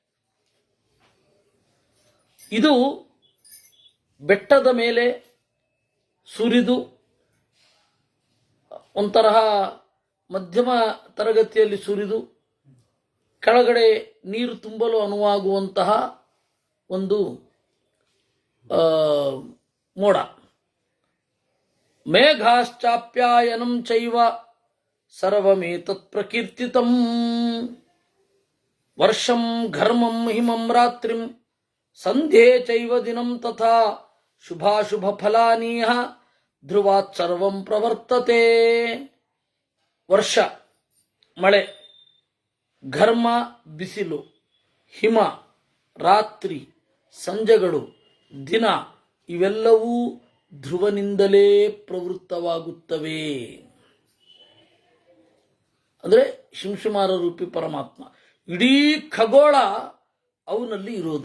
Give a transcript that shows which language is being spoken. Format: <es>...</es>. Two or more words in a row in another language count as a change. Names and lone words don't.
<kn>ಇದು ಬೆಟ್ಟದ ಮೇಲೆ ಸುರಿದು ಒಂತರಹ ಮಧ್ಯಮ ತರಗತಿಯಲ್ಲಿ ಸುರಿದು ಕೆಳಗಡೆ ನೀರು ತುಂಬಲು ಅನುವಾಗುವಂತಹ ಒಂದು ಮೋಡ.</kn> <sa>ಮೇಘಾಶ್ಚಾಪ್ಯಾಯನಂ ಚೈವ ಸರ್ವಮೇತತ್ ಪ್ರಕೀರ್ತಿತಂ ವರ್ಷಂ ಘರ್ಮಂ ಹಿಮಂ ರಾತ್ರಿಂ ಸಂಧ್ಯೆ ಚೈವ ದಿನಂ ತಥಾ ಶುಭಾಶುಭ ಫಲಾನೀಹ ಧ್ರುವಾತ್ ಸರ್ವಂ ಪ್ರವರ್ತತೆ.</sa> <kn>ವರ್ಷ ಮಳೆ, ಘರ್ಮ ಬಿಸಿಲು, ಹಿಮ ರಾತ್ರಿ, ಸಂಜೆಗಳು, ದಿನ, ಇವೆಲ್ಲವೂ ಧ್ರುವನಿಂದಲೇ ಪ್ರವೃತ್ತವಾಗುತ್ತವೆ. ಅಂದರೆ ಶಿಂಶುಮಾರ ರೂಪಿ ಪರಮಾತ್ಮ, ಇಡೀ ಖಗೋಳ ಅವನಲ್ಲಿ ಇರೋದು.</kn>